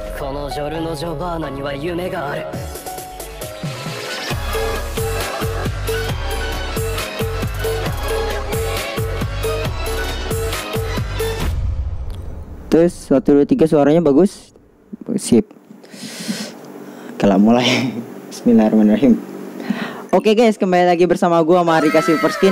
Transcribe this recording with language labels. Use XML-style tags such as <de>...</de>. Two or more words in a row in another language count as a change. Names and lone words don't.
<ja>そのジョルノ・ジョバーナには夢がある。</ja> <id>Terus 1, 2, 3 suaranya bagus. Sip. Kalau mulai. Bismillahirrahmanirrahim. Oke guys, kembali lagi bersama gue Rika Silverskin.</id>